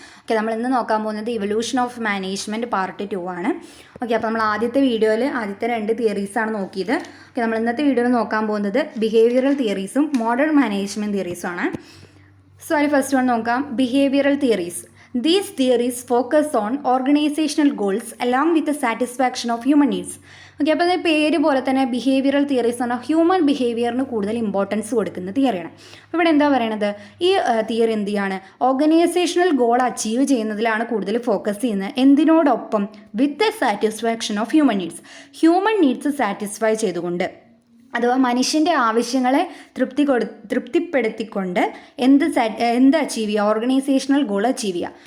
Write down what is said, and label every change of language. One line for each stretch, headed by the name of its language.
Malayalam: Okay, നമ്മൾ ഇന്ന് നോക്കാൻ പോകുന്നത് ഇവല്യൂഷൻ ഓഫ് മാനേജ്മെൻറ്റ് പാർട്ട് 2 ആണ്. ഓക്കെ, അപ്പോൾ നമ്മൾ ആദ്യത്തെ വീഡിയോയിൽ ആദ്യത്തെ 2 തിയറീസാണ് നോക്കിയത്. ഓക്കെ, നമ്മൾ ഇന്നത്തെ വീഡിയോയിൽ നോക്കാൻ പോകുന്നത് ബിഹേവിയറൽ തിയറീസും മോഡേൺ മാനേജ്മെൻറ്റ് തിയറീസും ആണ്. സോ അതിൽ ഫസ്റ്റ് വൺ നോക്കാം, behavioural theories.
English: These theories focus on organizational goals along with the satisfaction of human needs.
Malayalam: Okay, അപ്പോൾ അത് പേര് പോലെ തന്നെ ബിഹേവിയറൽ തിയറീസ് പറഞ്ഞാൽ ഹ്യൂമൻ ബിഹേവിയറിന് കൂടുതൽ ഇമ്പോർട്ടൻസ് കൊടുക്കുന്ന തിയറിയാണ്. അപ്പോൾ ഇവിടെ എന്താ പറയണത്, ഈ തിയറി എന്ത് ചെയ്യാണ്, ഓർഗനൈസേഷണൽ ഗോൾ അച്ചീവ് ചെയ്യുന്നതിലാണ് കൂടുതൽ ഫോക്കസ് ചെയ്യുന്നത്. എന്തിനോടൊപ്പം,
English: with the satisfaction of human needs
Malayalam: satisfy ചെയ്തുകൊണ്ട്, അഥവാ മനുഷ്യൻ്റെ ആവശ്യങ്ങളെ തൃപ്തിപ്പെടുത്തിക്കൊണ്ട് എന്ത് അച്ചീവ് ചെയ്യുക, ഓർഗനൈസേഷണൽ ഗോൾ അച്ചീവ് ചെയ്യുക.